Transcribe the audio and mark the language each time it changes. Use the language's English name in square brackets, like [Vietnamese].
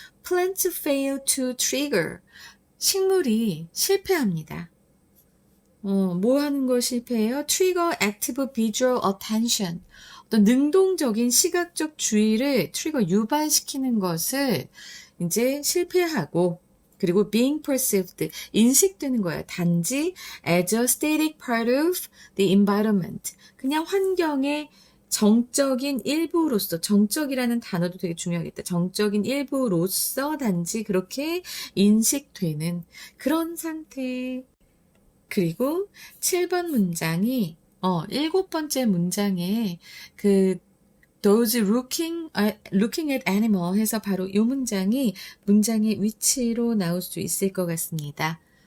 [English] Plants fail to trigger. [Korean] 식물이 실패합니다. 뭐 하는 걸 실패해요? [English] Trigger active visual attention. [Korean] 어떤 능동적인 시각적 주의를 트리거 유발시키는 것을 이제 실패하고, 그리고 [English] being perceived, [Korean] 인식되는 거예요. [English] 단지 as a static part of the environment. [Korean] 그냥 환경의 정적인 일부로서, 정적이라는 단어도 되게 중요하겠다. 정적인 일부로서 단지 그렇게 인식되는 그런 상태. 그리고 7번 문장이 7번째 문장에 그 [English] those looking at animal [Korean] 해서 바로 이 문장이 문장의 위치로 나올 수 있을 것 같습니다.